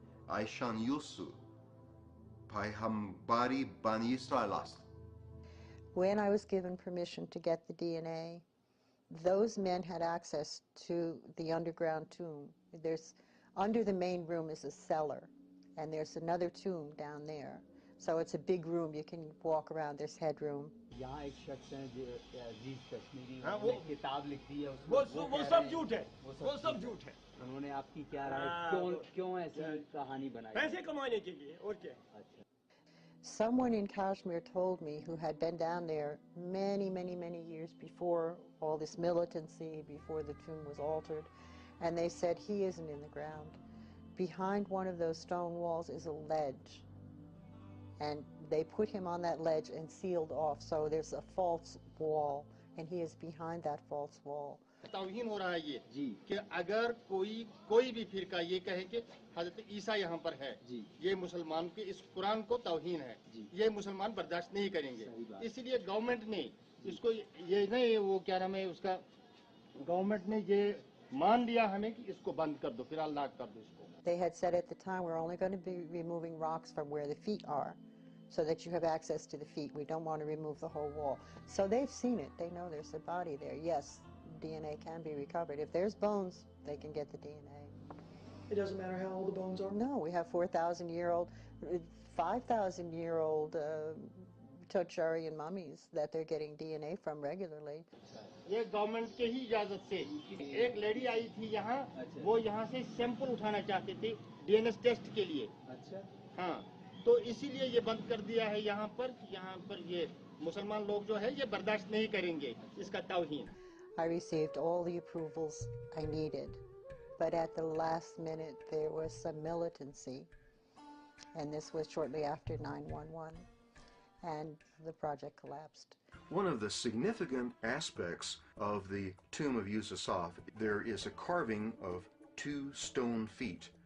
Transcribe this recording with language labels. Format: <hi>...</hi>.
<fa>Aishan Yusu, Paihambari Bani Israelast.</fa> <en>When I was given permission to get the DNA, those men had access to the underground tomb. Under the main room is a cellar, and there's another tomb down there. So it's a big room. You can walk around. There's headroom.</en> <hi>यहाँ एक शख्स हैं जो अजीज कश्मीरी ने किताब लिख दी है, वो सब झूठ है, वो सब झूठ है। उन्होंने आपकी क्या राय, क्यों ऐसी कहानी बनाई? पैसे कमाने के लिए, और क्या?</hi> <en>Someone in Kashmir told me, who had been down there many, many, many years before all this militancy, before the tomb was altered, and they said he isn't in the ground. Behind one of those stone walls is a ledge, and they put him on that ledge and sealed off, so there's a false wall, and he is behind that false wall.</en> <hi>तौहीन हो रहा है ये कि अगर कोई भी फिरका ये कहे कि हजरत ईसा यहाँ पर है, ये मुसलमान के इस कुरान को तौहीन है, ये मुसलमान बर्दाश्त नहीं करेंगे। इसलिए गवर्नमेंट ने इसको ये नहीं वो क्या नाम है उसका गवर्नमेंट ने ये मान लिया हमें कि इसको बंद कर दो फिर अल्लाह कर दो इसको.</hi> <en>They had said at the time, we're only going to be removing rocks from where the feet are so that you have access to the feet. We don't want to remove the whole wall. So they've seen it. They know there's a body there. Yes, DNA can be recovered. If there's bones, they can get the DNA. It doesn't matter how old the bones are? No, we have 4,000-year-old, 5,000-year-old Tocharian mummies that they're getting DNA from regularly.</en> <hi>ये government के ही इजाजत से एक lady आई थी यहाँ वो यहाँ से सैंपल उठाना चाहते थे डीएनएस टेस्ट के लिए. अच्छा. हाँ तो इसीलिए ये बंद कर दिया है यहाँ पर ये मुसलमान लोग जो है ये बर्दाश्त नहीं करेंगे इसका तौहीन.</hi> <en>I received all the approvals I needed, but at the last minute there was some militancy, and this was shortly after 9/11, and the project collapsed. One of the significant aspects of the tomb of Yusuf, there is a carving of 2 stone feet.</en>